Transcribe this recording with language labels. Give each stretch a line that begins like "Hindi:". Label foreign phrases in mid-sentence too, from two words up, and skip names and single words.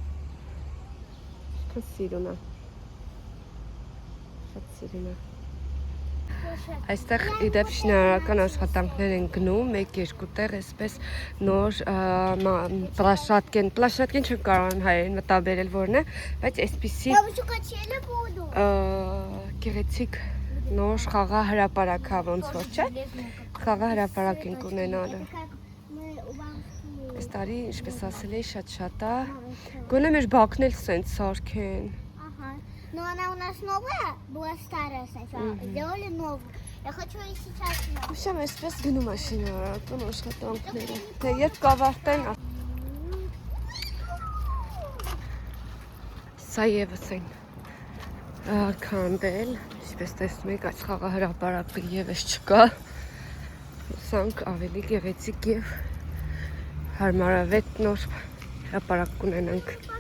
Armenian: շատ սիրուն է, շատ սիրուն է, այստեղ իդեպ շինարարական աշխատանքներ են գնում, մեկ-երկու տեղ այսպես նոր պլաշատկեն չեմ կարող հայերեն մտաբերել որն է, բայց այսպիսի գեղեցիկ նոր խաղա հրապարակ հա ոնց որ չէ, խաղա հրապարակ ենք ունենալը, այս տարի ինչպես ասել էի շատ է, գոնե մեր բակն էլ սենց սարքեն,
Russian: Но она у нас новая, была старая сначала, сделали новую. Я хочу и сейчас новую.
Armenian: Ուսամ այսպես գնում է շինարարական աշխատանքները, թե երբ կավարտեն, սա ևս են քանդել, ինչպես տեսնում եք, այս խաղահրապարակը ևս չկա, ուսանք ավելի գեղեցիկ և հարմարավետ նոր հրապարակ կունենանք։